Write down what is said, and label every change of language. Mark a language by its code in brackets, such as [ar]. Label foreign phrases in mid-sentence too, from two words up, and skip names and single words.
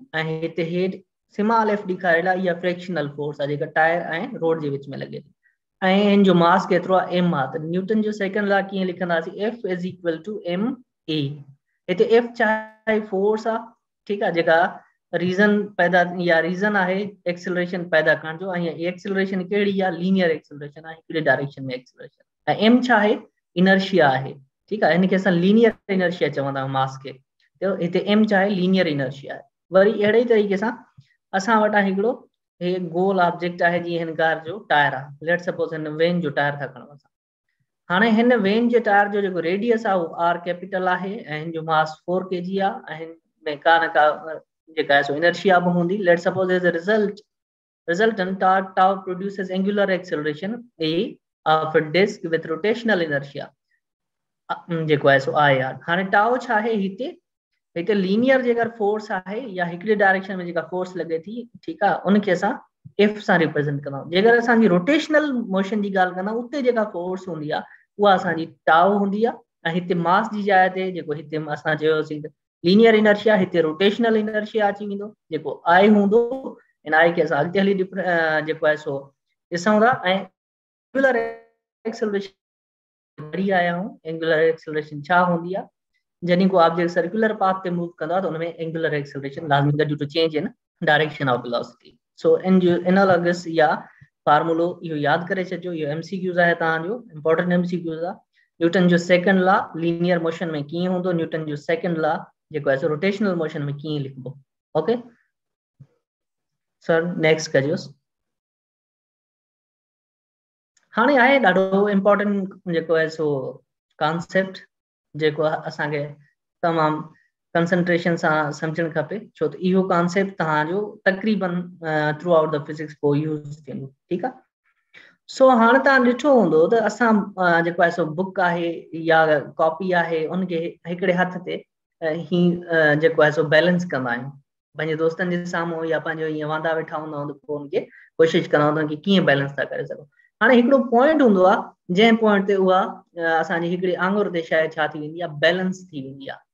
[sd] ऐं हिते हेठि [en] small F [sd] ॾेखारियल आहे, इहा [en] fractional force [sd] आहे जेका टायर ऐं रोड जे विच में लॻे थी, ऐं हिन जो मास केतिरो आहे, एम आहे। त न्यूटन जो [en] second law [sd] कीअं लिखंदासीं, [en] F is equal to M A. [sd] हिते एफ चाहे फोर्स आहे, ठीकु आहे, जेका रीजन पैदा या रीजन आहे एक्सेलरेशन पैदा करण जो, ऐं एक्सेलरेशन कहिड़ी आहे, [en] linear acceleration [sd] आहे, हिकिड़े डायरेक्शन में एक्सेलरेशन। ऐं एम छा आहे, इनर्शिया आहे, ठीकु आहे, हिनखे असां [en] linear inertia [sd] चवंदा आहियूं मास खे। तो हिते एम छा आहे, [en] linear inertia [sd] आहे। वरी अहिड़े तरीक़े सां असां वटां हिकिड़ो हे गोल ऑब्जेक्ट आहे, जीअं हिन कार जो टायर आहे, [en] let suppose [sd] हिन वेन जो टायर था खणूं असां। हाणे हिन वेन जे टायर जो जेको रेडियस आहे उहो [en] R capital [sd] आहे, ऐं हिन जो मास 4 kg आहे, ऐं हिन में का न का जेका आहे सो इनर्शिया बि हूंदी। [en] let suppose as a resultant tau produces angular acceleration a of a disk with rotational inertia [sd] जेको आहे सो आहे यार। हाणे टाउ छा आहे, हिते लीनियर जेकर फोर्स आहे या हिकिड़े डायरेक्शन में जेका फोर्स लगे थी, ठीकु आहे, उनखे असां एफ सां रिप्रेजेंट कंदा आहियूं। जेकर असांजी [en] rotational motion [sd] जी ॻाल्हि कंदा उते जेका फोर्स हूंदी आहे उहा असांजी टाउ हूंदी आहे, ऐं हिते मास जी जाइ ते जेको हिते असां चयोसीं [en] linear inertia, [sd] हिते [en] rotational inertia [sd] अची वेंदो, जेको आई हूंदो। इन आई खे असां अॻिते हली जेको आहे सो ॾिसूं था। ऐं [en] angular acceleration [sd] पढ़ी आया आहियूं, [en] angular acceleration [sd] छा हूंदी आहे, जॾहिं को ऑब्जेक्ट [en] circular path [sd] ते मूव कंदो आहे त उनमें [en] angular acceleration [sd] लाज़मी गॾु [en] to change in direction of velocity. [sd] सो एनालॉगस या फार्मूलो इहो यादि करे छॾियो, इहो एमसीक्यूज़ आहे तव्हांजो, [en] important MCQs [sd] आहे। न्यूटन जो [en] second law linear motion [sd] में कीअं हूंदो, न्यूटन जो [en] second law [sd] जेको आहे सो [en] rotational motion [sd] में कीअं लिखबो। [en] OK sir, next [sd] करियोसि। हाणे आहे ॾाढो इम्पोर्टेंट जेको आहे सो कॉन्सेप्ट, जेको असांखे तमामु कंसंट्रेशन सां सम्झणु खपे, छो त इहो कॉन्सेप्ट तव्हांजो तक़रीबन [en] throughout the physics [sd] पोइ यूज़ थींदो, ठीकु आहे। सो हाणे तव्हां ॾिठो हूंदो त असां जेको आहे सो बुक आहे या कॉपी आहे, उनखे हिकिड़े हथ ते ही जेको आहे सो बैलेंस कंदा आहियूं पंहिंजे दोस्तनि जे साम्हूं, या पंहिंजो ईअं वांदा वेठा हूंदा आहियूं त पोइ उनखे कोशिशि कंदा हूंदा कि कीअं बैलेंस था करे सघूं। हाणे हिकिड़ो पॉइंट हूंदो आहे जंहिं पॉइंट ते उहा असांजी हिकिड़ी आङुर ते शायदि छा थी वेंदी आहे, बैलेंस थी वेंदी आहे।